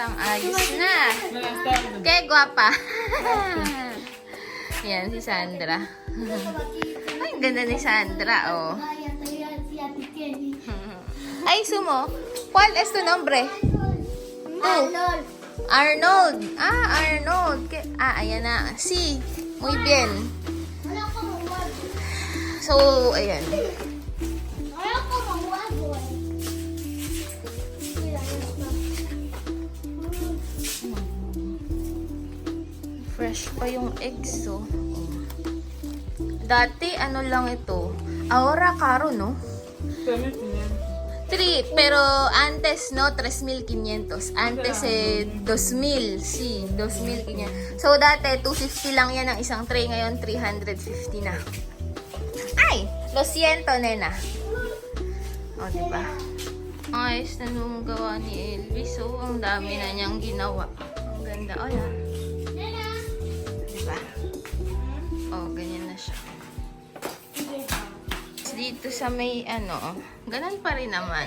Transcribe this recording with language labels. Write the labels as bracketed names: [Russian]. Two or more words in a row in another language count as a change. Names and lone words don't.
[Filipino] Ang ayos na. Kaya guwapa. Yan, si Sandra. Ay, ang ganda ni Sandra, Ay, sumo. [Spanish] ¿Cuál es tu nombre? Arnold. [Filipino] Arnold. Ayan na. [Spanish] Sí. Muy bien. [Filipino] So, ayan. Fresh pa yung eggs, Dati, ano lang ito. [Spanish] Ahora caro, no? 3, pero antes, no, 3,500. Antes, 2,000. Sí, 2,500. [Filipino] So, dati, 250 lang yan ang isang tray. Ngayon, 350 na. Ay! [Spanish] Lo siento, nena. O, [Filipino] diba? Ayos na nung gawa ni Elvis. So, ang dami na niyang ginawa. Ang ganda. O, yan. Diba? O, ganyan na siya. Dito sa may ganun pa rin naman.